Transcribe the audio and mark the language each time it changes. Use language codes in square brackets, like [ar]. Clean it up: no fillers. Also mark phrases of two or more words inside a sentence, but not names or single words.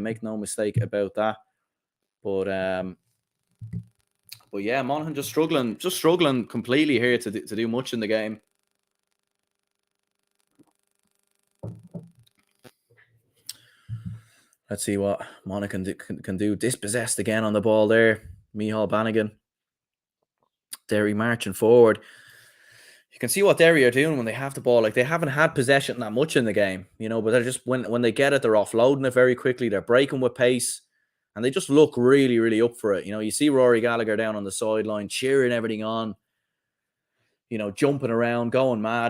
[en] Make no mistake about that. But yeah, Monaghan just struggling completely here to do much in the game. Let's see what Monaghan can do. Dispossessed again on the ball there. Micheál Bannigan. Derry marching forward. You can see what Derry are doing when they have the ball. Like, they haven't had possession that much in the game, but they're just, when they get it, they're offloading it very quickly. They're breaking with pace, and they just look really, really up for it. You see Rory Gallagher down on the sideline, cheering everything on, jumping around, going mad.